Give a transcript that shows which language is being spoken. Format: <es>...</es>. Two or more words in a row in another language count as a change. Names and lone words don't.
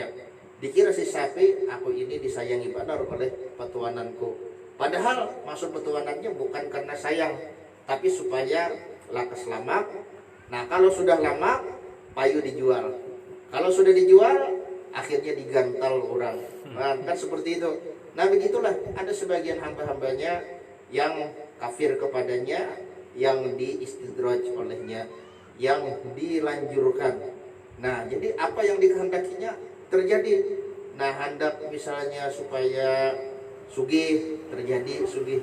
<id>Dikira si sapi, aku ini disayangi benar oleh petuananku. Padahal maksud petuanannya bukan karena sayang, tapi supaya</id> <bjn>lakas lamak. Nah, kalau sudah lamak, payu dijual.</bjn> <id>Kalau sudah dijual, akhirnya digantal orang. Nah, kan seperti itu. Nah, begitulah ada sebagian hamba-hambanya yang kafir kepadanya, yang diistidraj olehnya, yang dilanjurkan. Nah, jadi apa yang dikehendakinya terjadi. Nah, hendak misalnya supaya sugih, terjadi sugih.</id>